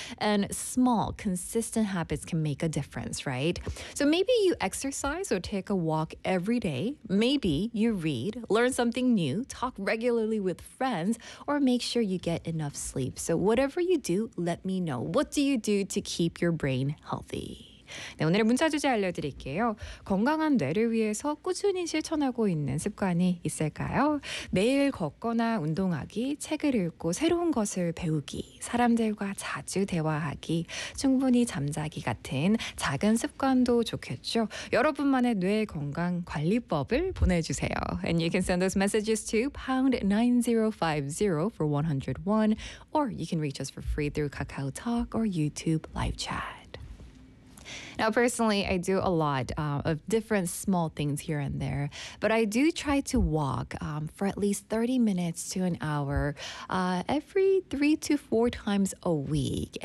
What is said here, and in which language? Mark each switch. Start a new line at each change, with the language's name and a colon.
English: And small, consistent habits can make a difference, right? So maybe you exercise or take a walk every day. Maybe you read, learn something new, talk regularly with friends, or make sure you get enough sleep. So whatever you do, let me know. What do you do to keep your brain healthy?
Korean: 네, 오늘의 문자 주제 알려드릴게요. 건강한 뇌를 위해서 꾸준히 실천하고 있는 습관이 있을까요? 매일 걷거나 운동하기, 책을 읽고 새로운 것을 배우기, 사람들과 자주 대화하기, 충분히 잠자기 같은 작은 습관도 좋겠죠. 여러분만의 뇌 건강 관리법을 보내주세요.
English: And you can send those messages to #9050 for 101 or you can reach us for free through KakaoTalk or YouTube live chat. Now, personally, I do a lot of different small things here and there, but I do try to walk for at least 30 minutes to an hour every 3 to 4 times a week.